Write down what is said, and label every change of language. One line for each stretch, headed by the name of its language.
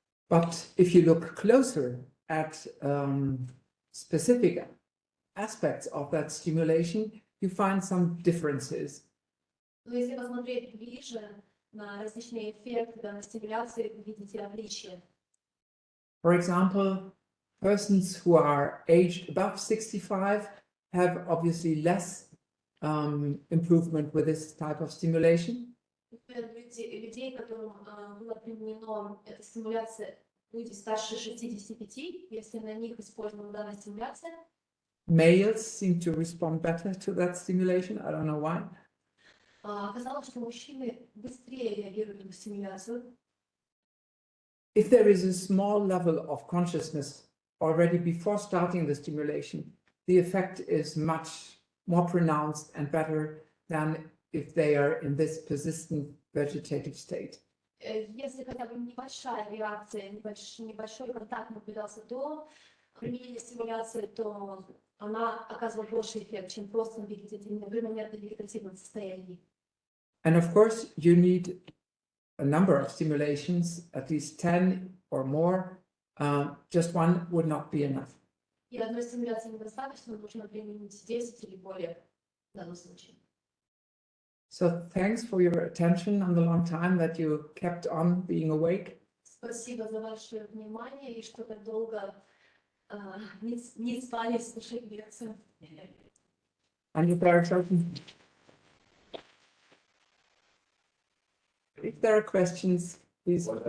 English: But if you look closer at specific aspects of that stimulation, you find some differences.
Russian: Но если посмотреть ближе на различные эффекты данной стимуляции, вы видите отличия.
English: For example, persons who are aged above 65 have obviously less improvement with this type of stimulation.
Russian: Людей, которым была применена эта стимуляция, люди старше 65, если на них использована данная стимуляция.
English: Males seem to respond better to that stimulation. I don't know why.
Russian: Оказалось, что мужчины быстрее реагируют на стимуляцию.
English: If there is a small level of consciousness already before starting the stimulation, the effect is much more pronounced and better than if they are in this persistent vegetative state.
Russian: Если хотя бы небольшая реакция, небольшой контакт наблюдался до применения стимуляции, то она оказывает больший эффект, чем просто в вегетативном состоянии.
English: And of course, you need a number of stimulations, at least 10 or more. Just one would not be enough.
Russian: И одной стимуляции недостаточно, нужно применить 10 или более в данном случае.
English: So thanks for your attention and the long time that you kept on being awake.
Russian: Спасибо за ваше внимание и что так долго не спали слушать лекцию.
English: And if there are questions, please.